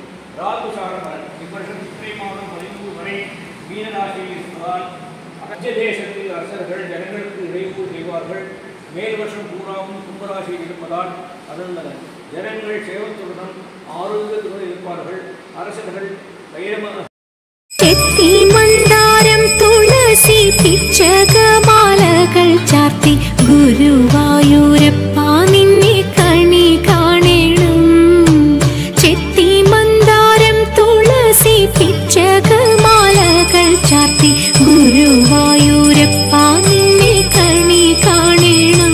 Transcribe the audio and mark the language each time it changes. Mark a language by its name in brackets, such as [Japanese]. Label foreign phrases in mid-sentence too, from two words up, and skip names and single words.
[Tamil] ராகுசாரன் இவ்வருஷம் சித்திரை மாதம் 13 வரை மீனராசியில் இருப்பதால் அகஜ தேசத்தில் அரசர்கள் ஜனங்களுக்கு இடையூறு செய்வார்கள். மேல் வருஷம் பூராவும் கும்பராசியில் இருப்பதால் அதன் ஜனங்கள் சேவத்துடன் ஆரோக்கியத்துடன் இருப்பார்கள். அரசர்கள் [Malayalam] ചെത്തി മന്ദാരം തുളസി പിച്ചകമാലകൾ ചാർത്തി ഗുരുവായൂരപ്പ നിന്നെ കണി കാണണം. ചെത്തി മന്ദാരം തുളസി ചാർത്തി ഗുരുവായൂരപ്പ നിന്നെ കണി കാണണം.